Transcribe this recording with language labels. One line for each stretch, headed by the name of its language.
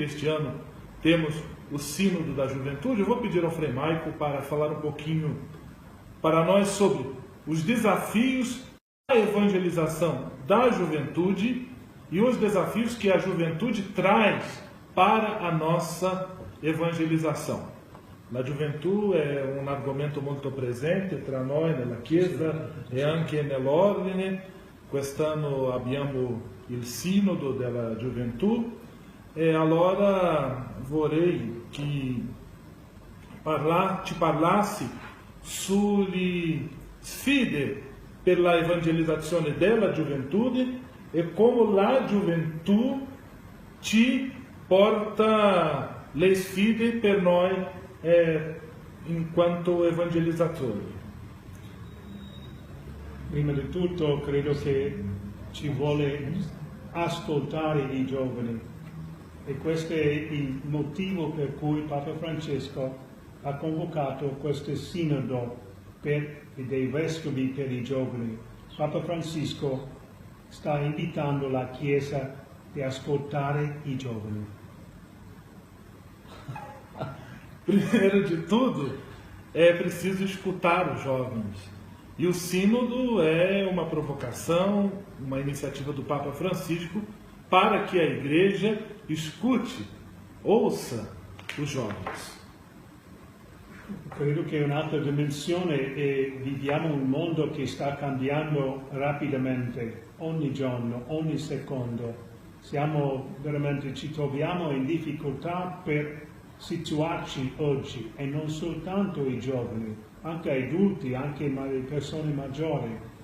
Portuguese: Este ano temos o Sínodo da Juventude. Eu vou pedir ao Frei Maicon para falar um pouquinho para nós sobre os desafios da evangelização da juventude e os desafios que a juventude traz para a nossa evangelização.
Italian: La gioventù è un argomento molto presente tra noi nella Chiesa e anche nell'ordine. Quest'anno abbiamo il Sinodo della Gioventù e allora vorrei che ti parlassi sulle sfide per la evangelizzazione della gioventù e come la gioventù ci porta le sfide per noi in quanto evangelizzatori. Prima di tutto credo che ci vuole ascoltare i giovani. E questo è il motivo per cui Papa Francesco ha convocato questo sinodo dei vescovi per i giovani. Papa Francesco sta invitando la Chiesa ad ascoltare i giovani.
Portuguese: Primeiro de tudo, é preciso escutar os jovens. E o sínodo é uma provocação, uma iniciativa do Papa Francisco para que a Igreja escute, ouça os jovens.
Italian: Credo che un'altra dimensione è viviamo un mondo che sta cambiando rapidamente, ogni giorno, ogni secondo. Ci troviamo in difficoltà per situarci oggi, e non soltanto i giovani, anche adulti, anche le persone maggiori.